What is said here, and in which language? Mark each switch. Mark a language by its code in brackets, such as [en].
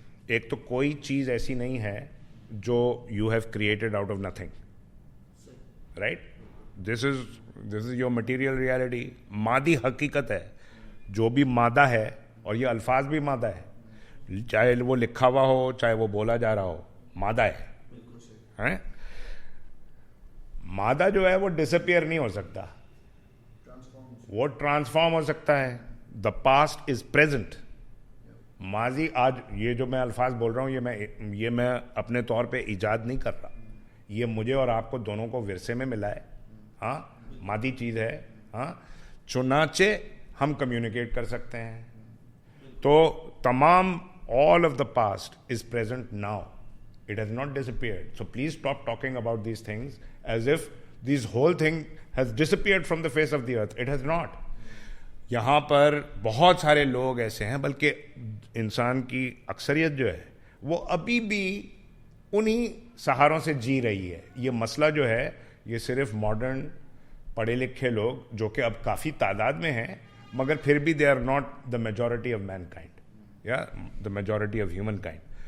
[ur] ایک تو کوئی چیز ایسی نہیں ہے جو [en] you have created out of nothing, right? This is your material reality. [ur] مادی حقیقت ہے, جو بھی مادہ ہے, اور یہ الفاظ بھی مادہ ہے, چاہے وہ لکھا ہوا ہو چاہے وہ بولا جا رہا ہو, مادہ ہے. مادہ جو ہے وہ ڈسپیئر نہیں ہو سکتا, وہ ٹرانسفارم ہو سکتا ہے. [en] The past is present. [ur] ماضی آج, یہ جو میں الفاظ بول رہا ہوں یہ میں اپنے طور پہ ایجاد نہیں کر رہا, یہ مجھے اور آپ کو دونوں کو ورثے میں ملا ہے. ہاں, مادی چیز ہے. ہاں, چنانچہ ہم کمیونیکیٹ کر سکتے ہیں. تو تمام [en] all of the past is present now. It has not disappeared. So please stop talking about these things as if this whole thing has disappeared from the face of the earth. It has not. [ur] یہاں پر بہت سارے لوگ ایسے ہیں, بلکہ انسان کی اکثریت جو ہے وہ ابھی بھی انہی سہاروں سے جی رہی ہے. یہ مسئلہ جو ہے یہ صرف ماڈرن پڑھے لکھے لوگ, جو کہ اب کافی تعداد میں ہیں, مگر پھر بھی [en] they are not the majority of mankind, the majority of humankind.